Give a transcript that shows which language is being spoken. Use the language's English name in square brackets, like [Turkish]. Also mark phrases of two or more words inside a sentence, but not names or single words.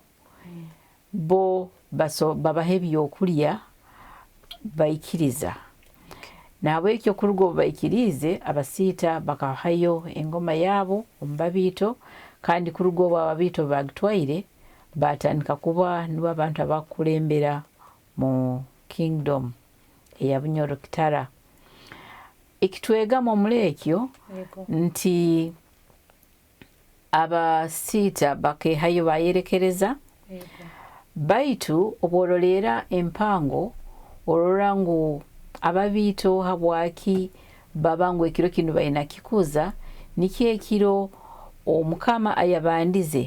[Nyoro] bo babaha ebyokulya baikiriza nahabwekyo kuruga obwo baikirize abasiita bakahayo engoma yaabo omu babiito kandi kuruga obwo ababiito bagitwaire batandika kuba nibo abantu abakulembera mu kingdom eya Bunyoro Kitara ekitwegama omuli ekyo nti abasiita bakehayo bayerekereza baitu obworolera Empango orora ngu ababiito habwaki baba ngu ekiro kino baina kikuza nikyo ekiro omukama ayabandize